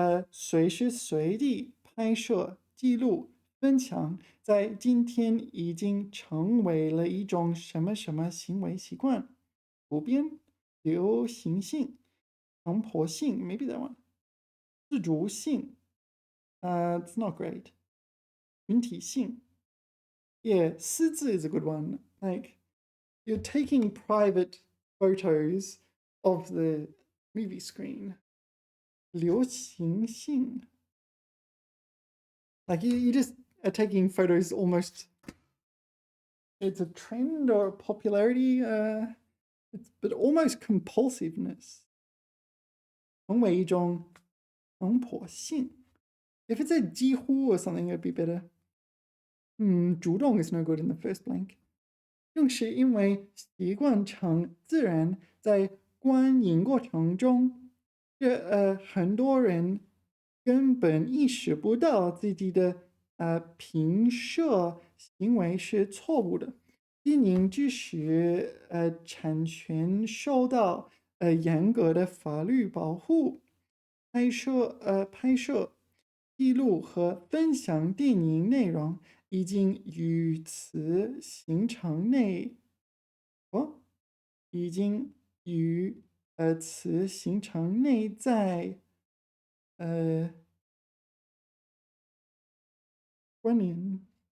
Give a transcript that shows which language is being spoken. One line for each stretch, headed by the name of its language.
Chinese: 随时随地拍摄、记录、分享，在今天已经成为了一种什么什么行为习惯，普遍、流行性、强迫性，
English: maybe that one，
Chinese: 自主性，
English: it's not great，
Chinese: 群体性，yeah，私自
English: is a good one. Like you're taking private photos of the movie screen. 流行性 like you just are taking photos almost it's a trend or popularity but almost compulsiveness
Chinese: 成为一种强迫性
English: if it said 几乎 or something it'd be better
Chinese: 主动
English: is no good in the first blank
Chinese: 正是因为习惯成自然在观影过程中很多人根本意识不到自己的平射行为是错误的。电影即使产权受到严格的法律保护，拍摄、记录和分享电影内容已经与此形成已经与此形成内在关联。